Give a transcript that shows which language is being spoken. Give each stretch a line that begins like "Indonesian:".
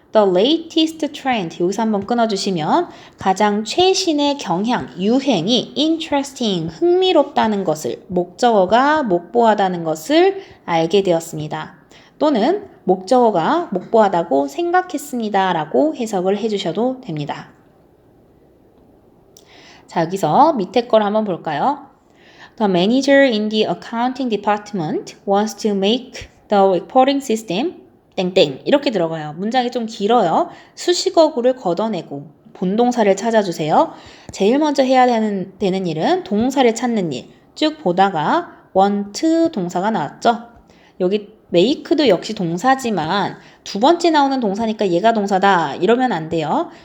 English: The latest trend
Korean: 여기서 한번 끊어주시면 가장 최신의 경향, 유행이 interesting, 흥미롭다는 것을 목적어가 목보하다는 것을 알게 되었습니다. 또는 목적어가 목보하다고 생각했습니다 라고 해석을 해주셔도 됩니다. 자, 여기서 밑에 걸 한번 볼까요?
English: The manager in the accounting department wants to make the reporting system
Korean: 땡땡 이렇게 들어가요. 문장이 좀 길어요. 수식어구를 걷어내고 본동사를 찾아주세요. 제일 먼저 해야 되는 일은 동사를 찾는 일. 쭉 보다가 want 동사가 나왔죠. 여기 make도 역시 동사지만 두 번째 나오는 동사니까 얘가 동사다 이러면 안 돼요.